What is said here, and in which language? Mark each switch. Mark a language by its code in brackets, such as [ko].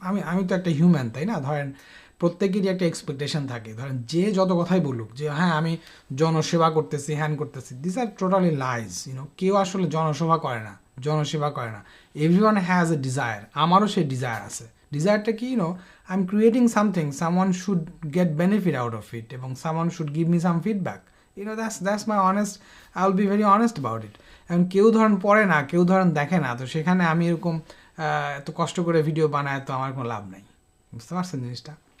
[bn] আমি তো একটা হিউম্যান, তাই না। ধরেন প্রত্যেকেরই একটা এক্সপেকটেশন থাকে, ধরেন যে যত কথাই বলুক যে হ্যাঁ আমি জনসেবা করতেছি, হ্যান করতেছি, [en] This are totally lies. [bn] কেউ আসলে জনসেবা করে না, জনসেবা করে না। [en] everyone has a desire, আমারও সেই desire [bn] আছে। ডিজায়ারটা কি, [en] I am creating something, someone should get benefit out of it, এবং someone should give me some feedback. that's my honest, I'll be very honest about it. [bn] এখন কেউ ধরেন পড়ে না, কেউ ধরেন দেখে না, তো সেখানে আমি এরকম এত কষ্ট করে ভিডিও বানায় তো আমার কোনো লাভ নাই, বুঝতে পারছেন জিনিসটা?